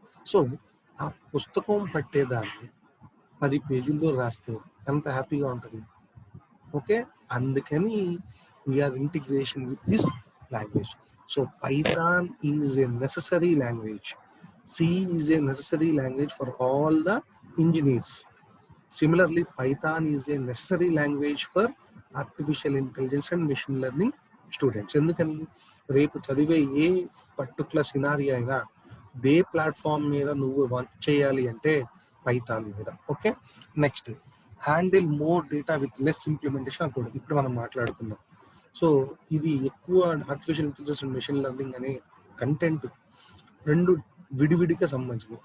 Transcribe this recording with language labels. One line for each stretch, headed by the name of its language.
Telugu: So ఆ పుస్తకం పట్టేదాన్ని 10 పేజీల్లో రాస్తే ఎంత హ్యాపీగా ఉంటుంది.
English: okay,
Telugu: అందుకని
English: We are integration with this language. So Python is a necessary language, C is a necessary language for all the engineers. Similarly, Python is a necessary language for artificial intelligence and machine learning students.
Telugu: ఎందుకని రేపు చదివే ఏ particular scenario అయినా they platform మీద నువ్వు work చేయాలి అంటే Python మీద.
English: okay, next handle more data with less implementation
Telugu: అనుకోండి, ఇప్పుడు మనం మాట్లాడుకుందాం. సో ఇది ఎక్కువ artificial intelligence and machine learning అనే కంటెంట్ రెండు విడివిడిగా సంబంధించింది.